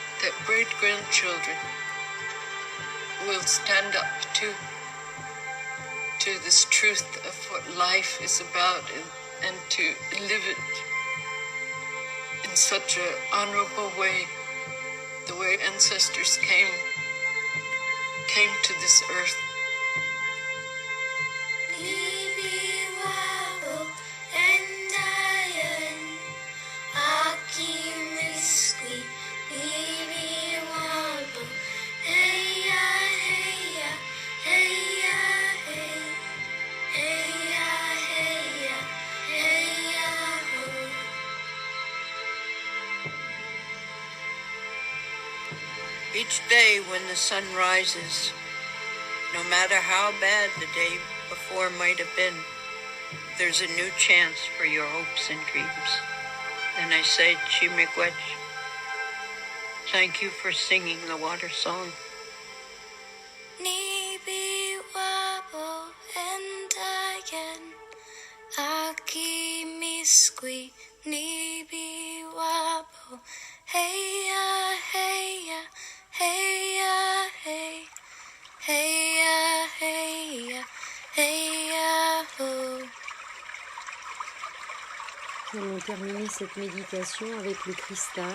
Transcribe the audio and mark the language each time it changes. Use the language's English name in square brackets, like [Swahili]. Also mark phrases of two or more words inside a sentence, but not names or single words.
[English] great-grandchildren will stand up to this truth of what life is about, and to live it in such an honorable way, the way ancestors came to this earth. [Ojibwa] Nibi wabo endayan aki miskwi. Nibi wabo heya heya heya hey heya heya heya ho. [English] Each day when the sun rises, no matter how bad the day before might have been, there's a new chance for your hopes and dreams. And I say, Chimiigwech, thank you for singing the water song. [Ojibwa] Nibi wabo endayan aki miskwi. Nibi wabo heya heya heya hey heya heya heya ho. [French] Nous allons terminer cette méditation avec le cristal.